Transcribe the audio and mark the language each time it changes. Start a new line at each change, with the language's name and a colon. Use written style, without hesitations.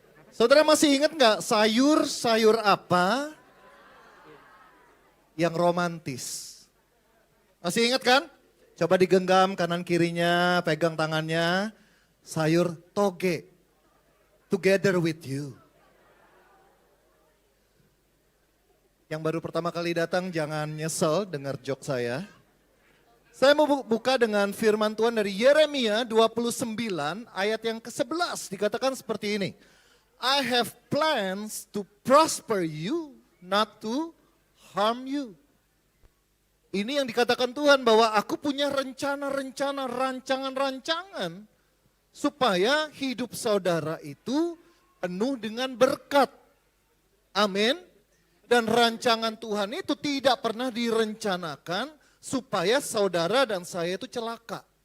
Indonesian: Saudara masih ingat nggak sayur apa yang romantis? Masih ingat kan? Coba digenggam kanan kirinya, pegang tangannya. Sayur toge,
English: together with you.
Indonesian: Yang baru pertama kali datang jangan nyesel dengar joke saya. Saya mau buka dengan firman Tuhan dari Yeremia 29 ayat yang ke-11. Dikatakan seperti ini.
English: I have plans to prosper you, not to harm you.
Indonesian: Ini yang dikatakan Tuhan bahwa aku punya rencana-rencana, rancangan-rancangan. Supaya hidup saudara itu penuh dengan berkat. Amin. Dan rancangan Tuhan itu tidak pernah direncanakan supaya saudara dan saya itu celaka.